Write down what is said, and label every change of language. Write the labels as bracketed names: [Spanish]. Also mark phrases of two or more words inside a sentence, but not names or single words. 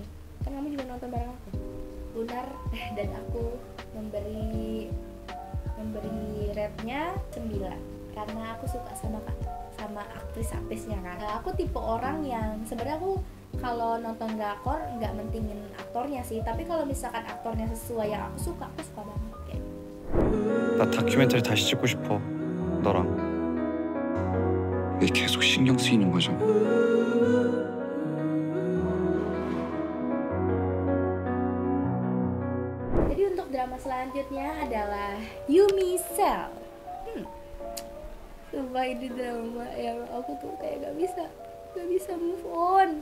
[Indonesian] Kan kamu juga nonton bareng aku. Lunar dan aku memberi rate-nya 9 karena aku suka sama aktris-aktrisnya kan. Aku tipe orang yang sebenarnya aku kalau nonton drakor nggak mentingin aktornya sih, tapi kalau misalkan aktornya sesuai yang aku suka banget kayak. [Korean] 나 다큐멘터리 다시 찍고 싶어. 너랑. 왜 계속 신경 쓰이는 거죠? [Indonesian] Jadi untuk drama selanjutnya adalah Yumi Cell. Sumpah ini drama yang aku tuh kayak gak bisa [English] move on.